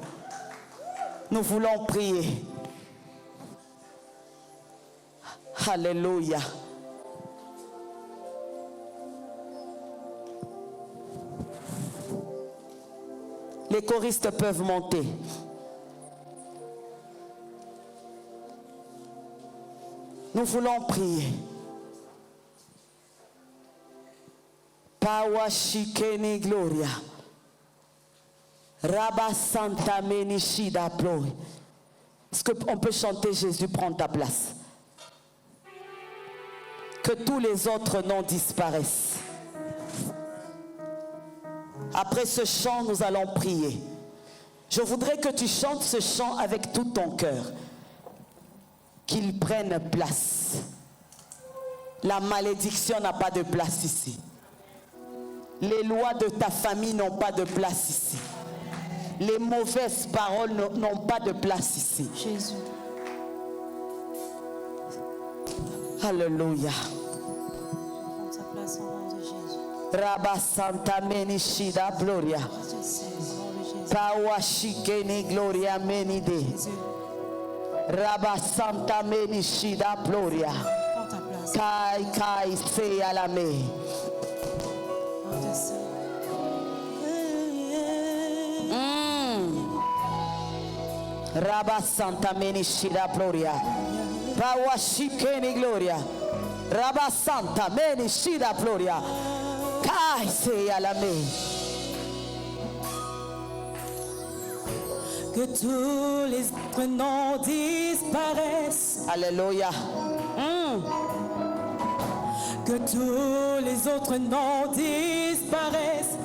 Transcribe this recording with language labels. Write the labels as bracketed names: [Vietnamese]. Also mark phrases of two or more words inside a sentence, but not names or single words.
[French] Nous voulons prier. Alléluia. Les choristes peuvent monter. Nous voulons prier. Pawa shikeni gloria. Rabba santa menishida ploy. Est-ce qu'on peut chanter Jésus prend ta place? que tous les autres noms disparaissent. Après ce chant, nous allons prier. Je voudrais que tu chantes ce chant avec tout ton cœur. Qu'il prenne place. La malédiction n'a pas de place ici. Les lois de ta famille n'ont pas de place ici. Les mauvaises paroles n'ont pas de place ici. Jésus. Alléluia. Prends ta place au nom de Jésus. Rabba Santa Menishida Gloria. Pawashikeni Gloria Menide. Rabba Santa Menishida Gloria. Prends ta place. Kai Kai Se Alame. Prends ta place. Rabba Santa Menishida Gloria. Pawashikeni Gloria. Rabba Santa Menishida Gloria. Kai Se Alame. Que tous les autres noms disparaissent. Alléluia. Que tous les autres noms disparaissent.